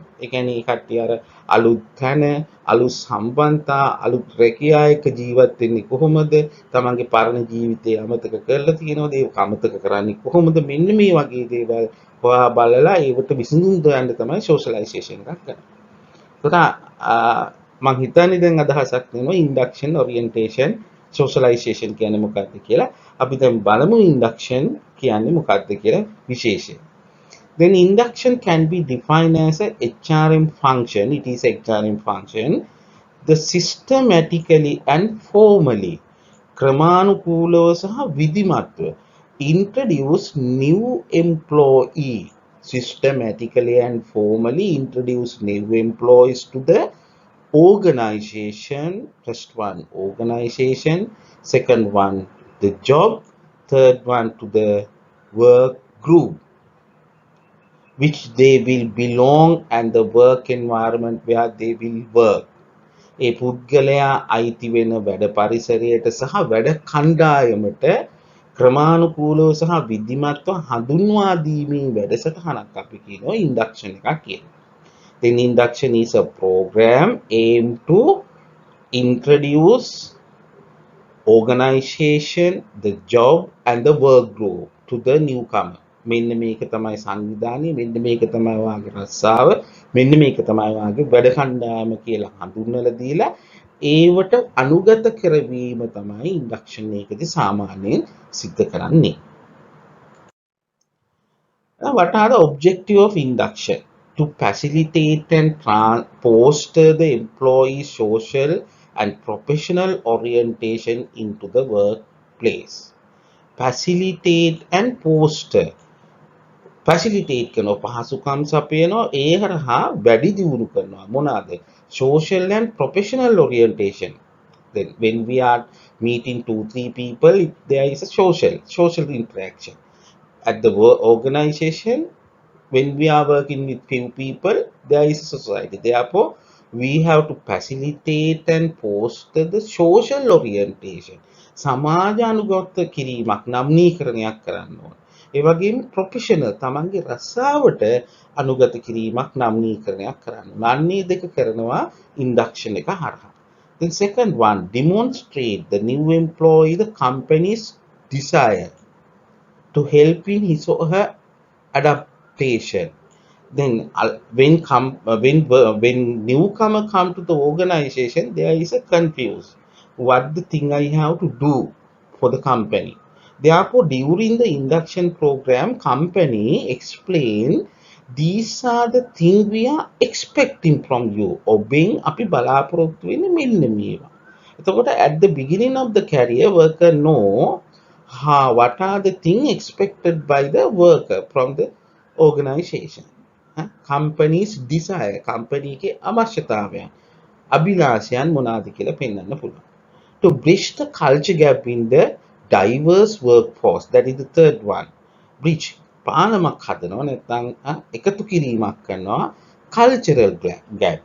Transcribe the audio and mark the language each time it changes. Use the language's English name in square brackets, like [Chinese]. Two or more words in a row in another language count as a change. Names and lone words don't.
[Sinhala] ඒ කියන්නේ ඒ කට්ටිය අර අලුත් තැන, අලුත් සම්බන්ධතා, අලුත් රැකියා එක්ක ජීවත් වෙන්නේ කොහොමද? තමන්ගේ පරණ ජීවිතය අමතක කරලා තියෙනවද? ඒක අමතක කරන්නේ කොහොමද? මෙන්න මේ වගේ දේවල් හොයා බලලා ඒවට විසඳුම් හොයන්න තමයි socialization එකක් කරන්නේ. මම හිතන්නේ දැන් අදහසක් වෙනවා [English] induction, orientation, socialization [Sinhala] කියන්නේ මොකක්ද කියලා. අපි දැන් බලමු induction කියන්නේ මොකක්ද කියලා විශේෂය. [English] Then induction can be defined as a HRM function. It is a HRM function. The systematically and formally [Sinhala] ක්‍රමානුකූලව සහ විධිමත්ව [English] introduce new employee. Systematically and formally introduce new employees to the organization. First one, organization. Second one, the job. Third one, to the work group, which they will belong, and the work environment where they will work. [Sinhala] ඒ පුද්ගලයා අයිති වෙන වැඩ පරිසරයට සහ වැඩ කණ්ඩායමට ක්‍රමානුකූලව සහ විධිමත්ව හඳුන්වා දීමේ වැඩසටහනක් අපි කියනවා induction එකක් කියලා. [English] Then induction is a program aimed to introduce organization, the job and the work group to the newcomer. [Sinhala] මෙන්න මේක තමයි සංවිධානය, මෙන්න මේක තමයි වාගේ රස්සාව, මෙන්න මේක තමයි වාගේ වැඩ කණ්ඩායම කියලා හඳුන්වලා දීලා ඒවට අනුගත කරවීම තමයි ඉන්ඩක්ෂන් එකේදී සාමාන්‍යයෙන් සිද්ධ කරන්නේ. [English] What are the objective of induction? To facilitate and foster the employee's social and professional orientation into the workplace. Facilitate and foster. [Sinhala] Facilitate කරනවා, පහසුකම් සපයනවා, ඒ හරහා වැඩි දියුණු කරනවා. මොනවාද? [English] Social and professional orientation. Then when we are meeting 2-3 people, there is a social interaction. At the work organization, when we are working with few people, there is a society. Therefore, we have to facilitate and foster the social orientation. [Sinhala] සමාජානුගත කිරීමක්, නම්නීකරණයක් කරන්න ඕන. ඒ වගේම ප්‍රොෆෙෂනල් තමන්ගේ රස්සාවට අනුගත කිරීමක් නම්නීකරණයක් කරන්න. අන්නේ දෙක කරනවා ඉන්ඩක්ෂන් එක හරහා. [English] Then second one, demonstrate the new employee the company's desire to help in his or her adaptation. Then when newcomer come to the organization, there is a confuse what the thing I have to do for the company. Therefore, during the induction program, company explain these are the things we are expecting from you. [Sinhala] Obeying අපි බලාපොරොත්තු වෙන්නේ මෙන්න මේවා. [English] එතකොට at the beginning of the career, worker know what are the things expected by the worker from the organization. Company's desire, [Sinhala] company එකේ අවශ්‍යතාවයන්, අභිලාෂයන් මොනවාද කියලා පෙන්වන්න පුළුවන්. [English] To bridge the culture gap in the diverse workforce, that is the third one. [Sinhala] Bridge පාලමක් හදනවා නැත්නම් එකතු කිරීමක් කරනවා [English] cultural gap.